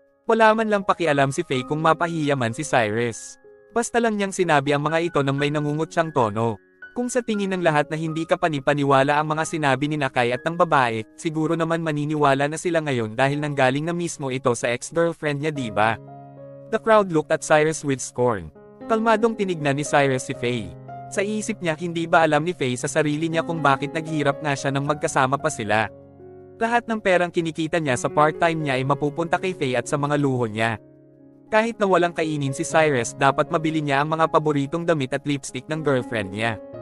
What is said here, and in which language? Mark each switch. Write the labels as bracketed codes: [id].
[tl] Wala man lang pakialam si Faye kung mapahiya man si Cyrus. Basta lang niyang sinabi ang mga ito nang may nangungut siyang tono. Kung sa tingin ng lahat na hindi ka panipaniwala ang mga sinabi ni Kai at ng babae, siguro naman maniniwala na sila ngayon dahil nanggaling na mismo ito sa ex-girlfriend niya, diba? [en] The crowd looked at Cyrus with scorn. [tl] Kalmadong tinignan ni Cyrus si Faye. Sa isip niya hindi ba alam ni Faye sa sarili niya kung bakit naghirap nga siya nang magkasama pa sila. Lahat ng perang kinikita niya sa part-time niya ay mapupunta kay Faye at sa mga luho niya. Kahit na walang kainin si Cyrus, dapat mabili niya ang mga paboritong damit at lipstick ng girlfriend niya.